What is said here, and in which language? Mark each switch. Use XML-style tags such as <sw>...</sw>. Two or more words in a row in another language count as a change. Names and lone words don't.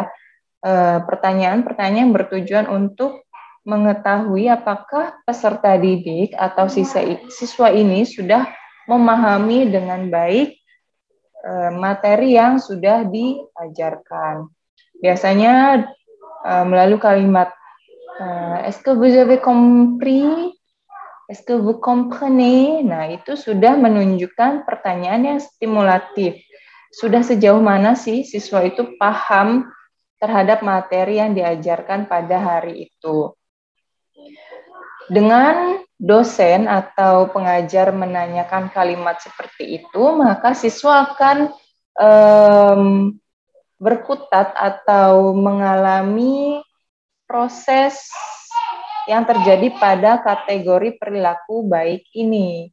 <id>Pertanyaan-pertanyaan yang bertujuan untuk mengetahui apakah peserta didik atau siswa ini sudah memahami dengan baik materi yang sudah diajarkan.</id> <fr>Biasanya melalui kalimat est-ce que vous avez compris? Est-ce que vous comprenez?</fr> <id>Nah, itu sudah menunjukkan pertanyaan yang stimulatif. Sudah sejauh mana sih siswa itu paham terhadap materi yang diajarkan pada hari itu. Dengan dosen atau pengajar menanyakan kalimat seperti itu, maka siswa akan berkutat atau mengalami proses yang terjadi pada kategori perilaku baik ini.</id>